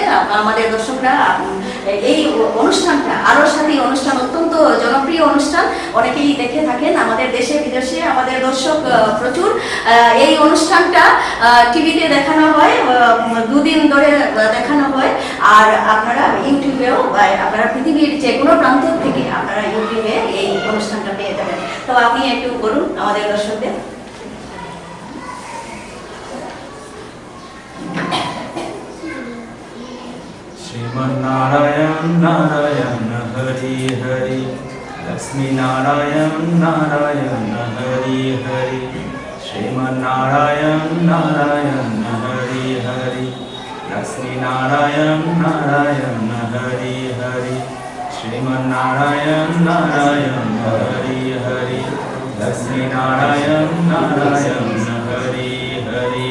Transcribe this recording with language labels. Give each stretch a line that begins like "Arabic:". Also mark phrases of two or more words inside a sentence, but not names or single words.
Bangla: আমাদের দর্শকরা এই অনুষ্ঠানটা, আলোর সাথী অনুষ্ঠান অত্যন্ত জনপ্রিয় অনুষ্ঠান, অনেকেই দেখে থাকেন আমাদের দেশে বিদেশে, আমাদের দর্শক প্রচুর। এই অনুষ্ঠানটা টিভিতে দেখানো হয়, 2 দিন ধরে দেখানো হয়, আর আপনারা ইউটিউবেও, আপনারা পৃথিবীর যে কোনো প্রান্ত থেকে আপনারা ইউটিউবে এই অনুষ্ঠানটা পেয়ে যাবেন। তো আপনি একটু বলুন আমাদের দর্শকদের।
Sanskrit: श्रीमन्नारायण नारायण हरि हरि, लक्ष्मी नारायण नारायण हरि हरि, श्रीमन्नारायण नारायण हरि हरि, लक्ष्मी नारायण नारायण हरि हरि, श्रीमन्नारायण नारायण हरि हरि, लक्ष्मी नारायण नारायण हरि हरि।